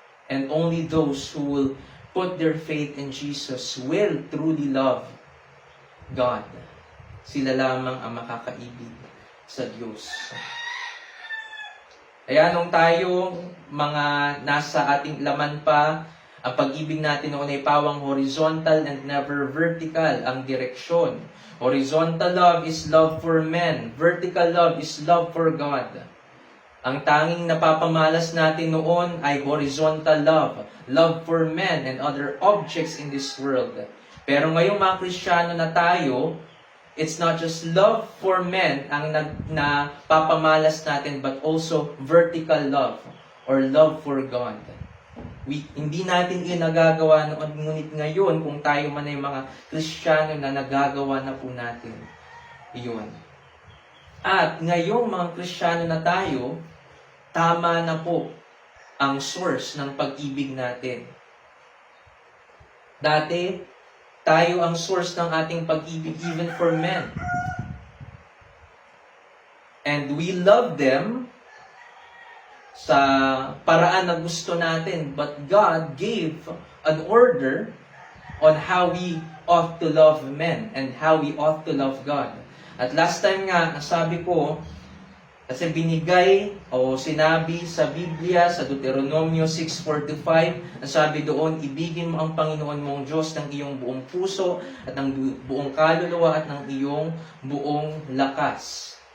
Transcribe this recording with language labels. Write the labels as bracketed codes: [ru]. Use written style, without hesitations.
[en] And only those who will put their faith in Jesus will truly love God. [tl] Sila lamang ang makakaibig sa Diyos. Kaya nung tayo, mga nasa ating laman pa, ang pag-ibig natin noon ay pawang [en] horizontal and never vertical [tl] ang direksyon. [en] Horizontal love is love for men. Vertical love is love for God. [tl] Ang tanging napapamalas natin noon ay [en] horizontal love. Love for men and other objects in this world. [tl] Pero ngayong mga Kristiyano na tayo, [en] it's not just love for men [tl] ang napapamalas natin, [en] but also vertical love or love for God. [tl] Hindi natin yun nagagawa noon, ngunit ngayon, kung tayo man ay mga Kristiyano na nagagawa na po natin iyon. At ngayong mga Kristiyano na tayo, tama na po ang source ng pag-ibig natin. Dati, tayo ang source ng ating pag-ibig [en] even for men. And we love them [tl] sa paraan na gusto natin. [en] But God gave an order on how we ought to love men and how we ought to love God. [tl] At last time nga, sabi ko, kasi binigay o sinabi sa Biblia, sa Deuteronomio 6:45, sabi doon, ibigin mo ang Panginoon mong Diyos ng iyong buong puso at ng buong kaluluwa at ng iyong buong lakas.